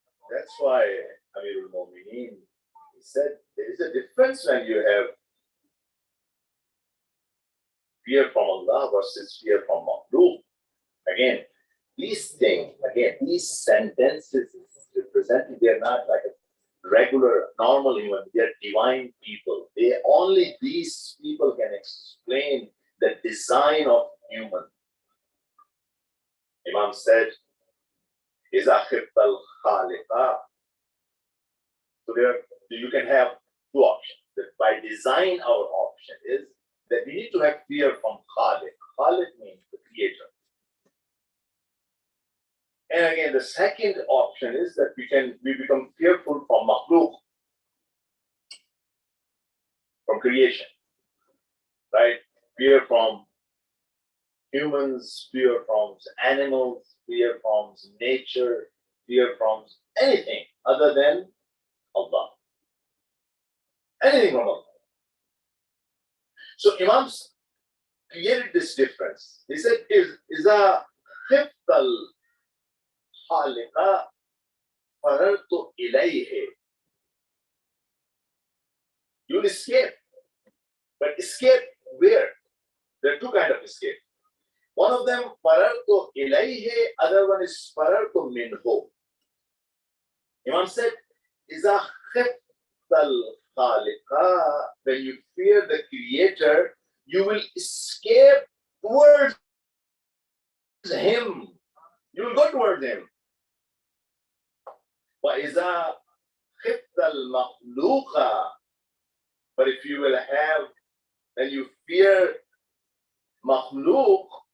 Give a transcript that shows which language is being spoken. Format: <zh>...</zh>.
<en>That's why Amir al-Mu'minin, he said there is a difference when you have fear from Allah versus fear from makhluk. Again, these things, these sentences represented, they're not like a regular, normal human, they're divine people. Only these people can explain the design of human. Imam said,</en> <ar>إِذَا خِفْتَ الْخَالِقَ.</ar> <en>So you can have two options. That by design, our option is that we need to have fear from Khaliq. Khaliq means the creator. And again, the second option is that we become fearful from makhluk, from creation, right? Fear from humans, fear from animals, fear from nature, fear from anything other than Allah. Anything from Allah. So Imams created this difference. He said,</en> <ar>إِذَا خِفْتَ الْخَالِقَ فَرَرْتُ إِلَيْهِ.</ar> <en>You'll escape. But escape where? There are two kinds of escape. One of them, farartu ilayhi, other one is farartu minhu. Imam said,</en> <ar>إِذَا خِفْتَ الْخَالِقَ.</ar> <en>When you fear the Creator, you will escape towards Him. You will go towards Him.</en> <ar>وَإِذَا خِفْتَ الْمَخْلُوقَ.</ar> <en>But if you will have, when you fear makhluk,</en>